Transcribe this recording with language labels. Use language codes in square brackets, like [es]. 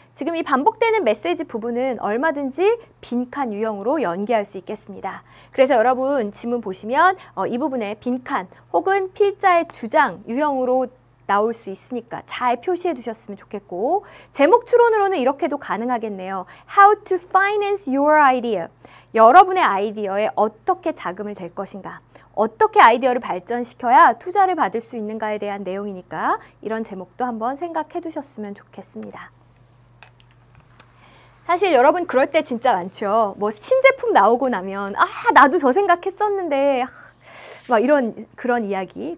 [ko] 지금 이 반복되는 메시지 부분은 얼마든지 빈칸 유형으로 연계할 수 있겠습니다. 그래서 여러분 지문 보시면 이 부분에 빈칸 혹은 필자의 주장 유형으로 나올 수 있으니까 잘 표시해 두셨으면 좋겠고 제목 추론으로는 이렇게도 가능하겠네요. [en] How to finance your idea. [ko] 여러분의 아이디어에 어떻게 자금을 댈 것인가. 어떻게 아이디어를 발전시켜야 투자를 받을 수 있는가에 대한 내용이니까 이런 제목도 한번 생각해 두셨으면 좋겠습니다. 사실 여러분 그럴 때 진짜 많죠. 뭐 신제품 나오고 나면 나도 저 생각했었는데 막 그런 이야기.